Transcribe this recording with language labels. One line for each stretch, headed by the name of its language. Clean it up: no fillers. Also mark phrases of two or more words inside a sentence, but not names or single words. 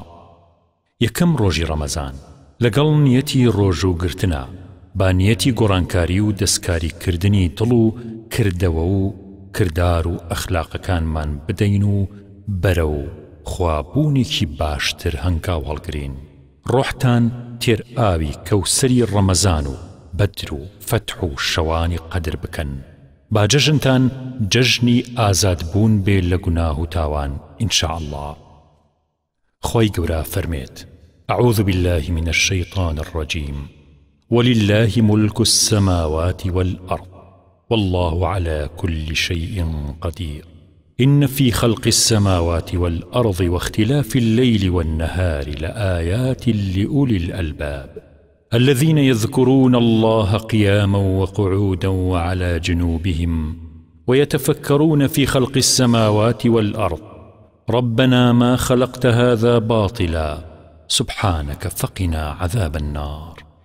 Central Kurdish: یەکەم ڕۆژی ڕەمەزان لەگەڵ نیەتی ڕۆژوو گرتنە با نیەتی گۆڕانکاری و دەستکاریکردنی دڵ و کردەوە و کردار و ئەخلاقەکانمان بدەین و بەرەو خوابوونێکی باشتر هەنگاو هەڵگرین. ڕۆحتان تێر ئاوی کەوسەری ڕەمەزان و بەدر و فەتح و شەوانی قەدر بکەن. با جەژنتان جەژنی ئازادبوون بێ لە گوناه و تاوان
Arabic: ئینشاء الله.
Central Kurdish: خۆی گەورە فەرمێت:
Arabic: أعوذ بالله من الشيطان الرجيم، ولله ملك السماوات والأرض والله على كل شيء قدير. إن في خلق السماوات والأرض واختلاف الليل والنهار لآيات لأولي الألباب الذين يذكرون الله قياما وقعودا وعلى جنوبهم ويتفكرون في خلق السماوات والأرض ربنا ما خلقت هذا باطلا سبحانك فقنا عذاب النار.